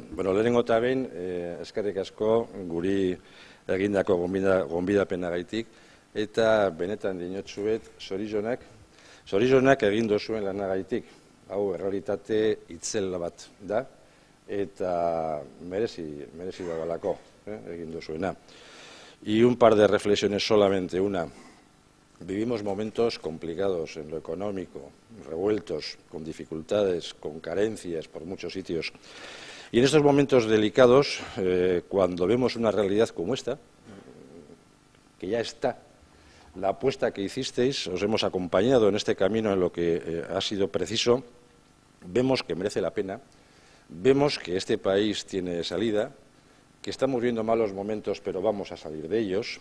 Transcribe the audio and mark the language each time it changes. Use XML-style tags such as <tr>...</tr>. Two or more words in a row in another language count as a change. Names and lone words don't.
<eu>Bueno, lehenengo eta behin, eskerrik asko guri egindako gonbidapenagaitik eta benetan dinotsuet zorionak egin duzuen lanagaitik. Hau errealitate itzel bat da eta merezi dagoelako egin duzuena.</eu> <es>Y un par de reflexiones solamente. Una, vivimos momentos complicados en lo económico, revueltos, con dificultades, con carencias por muchos sitios. Y en estos momentos delicados, cuando vemos una realidad como esta, que ya está, la apuesta que hicisteis, os hemos acompañado en este camino en lo que ha sido preciso, vemos que merece la pena, vemos que este país tiene salida, que estamos viendo malos momentos, pero vamos a salir de ellos.</es>